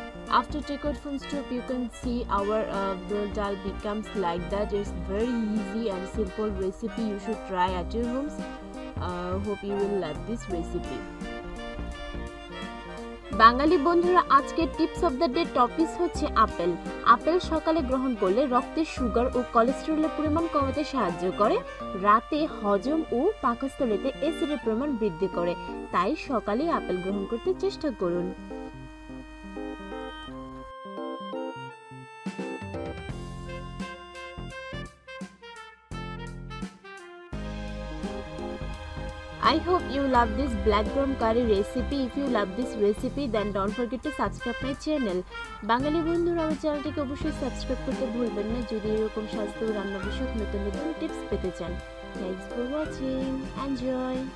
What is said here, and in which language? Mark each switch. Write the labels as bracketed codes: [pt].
[en] After take out from stove, you can see our dal becomes like that. It's very easy and simple recipe. You should try at your homes. Hope you will love this recipe. [bn] বাঙালি বন্ধুরা, আজকের tips of the day topic হচ্ছে apple. Apple সকালে গ্রহণ করলে রক্তে sugar ও কোলেস্টেরলের পরিমাণ কমাতে সাহায্য করে, রাতে হজম ও পাকস্থলীতে অ্যাসিডের পরিমাণ বৃদ্ধি করে। তাই সকালে আপেল গ্রহণ করতে চেষ্টা করুন। [en] I hope you love this black gram curry recipe. If you love this recipe, then don't forget to subscribe my channel. [bn] বাঙালি বন্ধুরা, আমার চ্যানেলটিকে অবশ্যই সাবস্ক্রাইব করতে ভুলবেন না যদি এরকম স্বাস্থ্য ও রান্না বিষয়ক নতুন নতুন টিপস পেতে চান। [en] Thanks for watching. Enjoy.